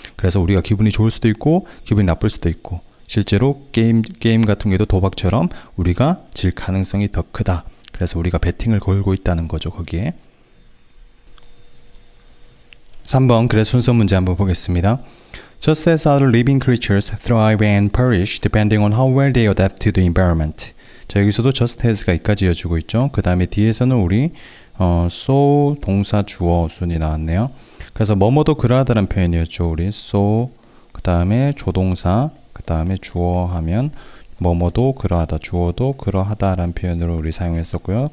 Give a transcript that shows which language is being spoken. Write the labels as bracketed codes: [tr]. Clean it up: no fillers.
[ko] 그래서 우리가 기분이 좋을 수도 있고 기분이 나쁠 수도 있고 실제로 게임 같은 경우에도 도박처럼 우리가 질 가능성이 더 크다. 그래서 우리가 베팅을 걸고 있다는 거죠. 거기에. 3번 글의 순서 문제 한번 보겠습니다. [en] Just as other living creatures thrive and perish depending on how well they adapt to the environment. [ko] 자, 여기서도 just as가 이까지 이어지고 있죠. 그 다음에 뒤에서는 우리 so 동사 주어 순이 나왔네요. 그래서 뭐뭐도 그러하다는 표현이었죠. 우리 so 그 다음에 조동사 그 다음에 주어 하면 뭐뭐도 그러하다 주어도 그러하다라는 표현으로 우리 사용했었고요.